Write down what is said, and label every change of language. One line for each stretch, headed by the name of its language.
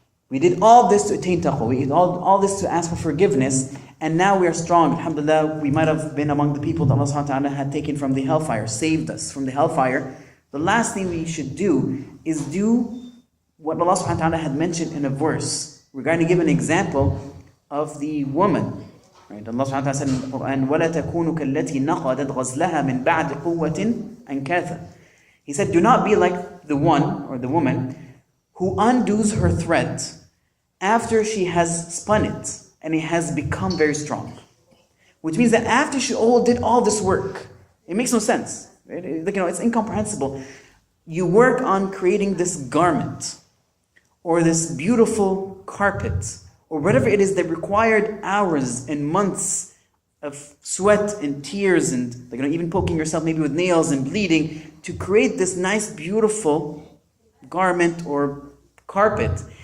English: We did all this to attain taqwa. We did all this to ask for forgiveness. And now we are strong. Alhamdulillah, we might have been among the people that Allah subhanahu wa ta'ala had taken from the hellfire, saved us from the hellfire. The last thing we should do is do what Allah subhanahu wa ta'ala had mentioned in a verse. We're going to give an example of the woman. Right? Allah subhanahu wa ta'ala said in the Quran,
Arabic: وَلَا تَكُونُوا كَالَّتِي نَقَضَتْ غَزْلَهَا مِنْ بَعْدِ قُوَّةٍ أَنْكَاثًا.
English: He said, do not be like the one, or the woman, who undoes her thread after she has spun it and it has become very strong. Which means that after she did all this work, it makes no sense. Right? It's incomprehensible. You work on creating this garment or this beautiful carpet or whatever it is that required hours and months of sweat and tears and even poking yourself maybe with nails and bleeding to create this nice, beautiful garment or carpet.